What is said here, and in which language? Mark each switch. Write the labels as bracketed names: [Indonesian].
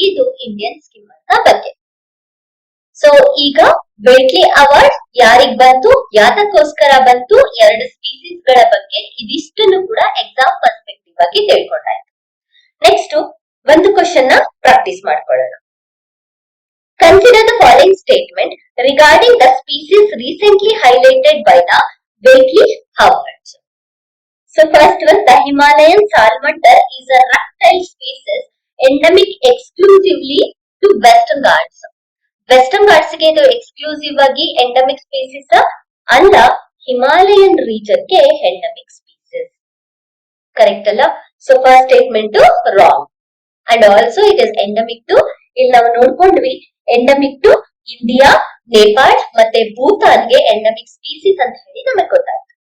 [Kannada] ಇದು Indian skimmer ನ ಬಗ್ಗೆ. ಸೊ ಈಗ ವೇಟ್ಲಿ ಅವಾರ್ಡ್ ಯಾರಿಗ್ ಬಂತು, ಯಾತಕ್ಕೋಸ್ಕರ ಬಂತು, ಎರಡು ಸ್ಪೀಸೀಸ್ ಗಳ ಬಗ್ಗೆ ಇದಿಷ್ಟನ್ನು ಕೂಡ ಎಕ್ಸಾಮ್ ಪರ್ಸ್ಪೆಕ್ಟಿವ್ ಆಗಿ ತಿಳ್ಕೊಂಡಾಯ್ತು. ನೆಕ್ಸ್ಟ್ ಒಂದು ಕ್ವಶನ್ ನ ಪ್ರಾಕ್ಟೀಸ್ ಮಾಡ್ಕೊಳ್ಳೋಣ. [English] Consider the following statement regarding the species recently highlighted by the Waitley Awards. So first one, the Himalayan salamander is a reptile species endemic exclusively to Western Ghats. [Kannada] Western Ghats ಗೆ ಇದು exclusive ಆಗಿ endemic species ಅಲ್ಲ, Himalayan region ಗೆ endemic species. Correct ಅಲ್ಲ? So first statement wrong. [English] and also it is endemic too, [Kannada] ಇಲ್ಲಿ ನಾವು ನೋಡ್ಕೊಂಡ್ವಿ endemic to India, Nepal ಮತ್ತೆ ಭೂತಾನ್ಗೆ endemic species ಅಂತ ಹೇಳಿ ನಮಗೆ ಗೊತ್ತಾಯ್ತು.